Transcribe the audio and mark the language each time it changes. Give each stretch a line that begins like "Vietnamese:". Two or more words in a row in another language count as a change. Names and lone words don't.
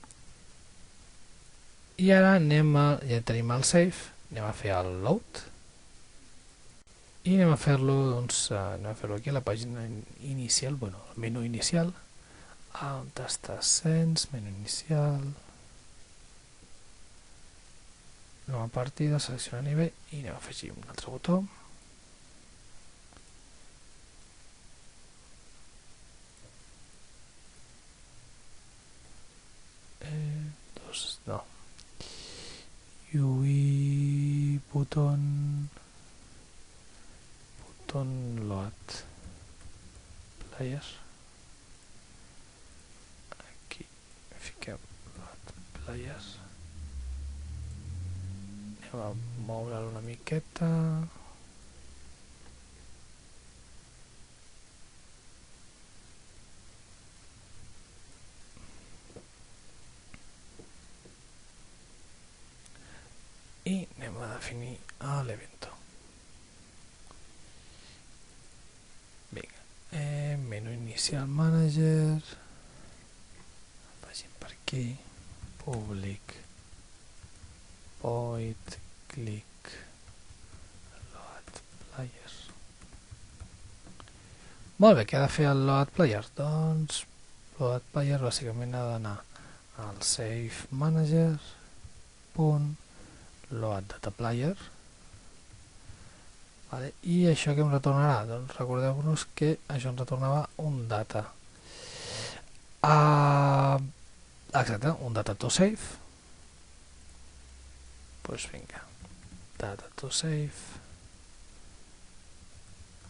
Catalan: I ara ja tenim el save, anem a fer el load i anem a fer-lo, doncs, aquí a la pàgina inicial, bueno, el menú inicial, on està Sense, menú inicial, nova partida, selecciona nivell i anem a afegir un altre botó. No.
English: UI button load player.
Catalan: Aquí fiquem
English: load player.
Catalan: Anem a moure'l una miqueta. I anem a definir l'evento. Vinga, menú inicial manager, vagin per aquí,
English: public, void, click, load player.
Catalan: Molt bé, què ha de fer el
English: load player?
Catalan: Doncs
English: load player
Catalan: bàsicament ha d'anar al
English: save manager, load data player,
Catalan: vale. I això que em retornarà? Doncs recordeu-vos que això ens retornava un data, exacte, un
English: data to save.
Catalan: Doncs vinga,
English: data to save,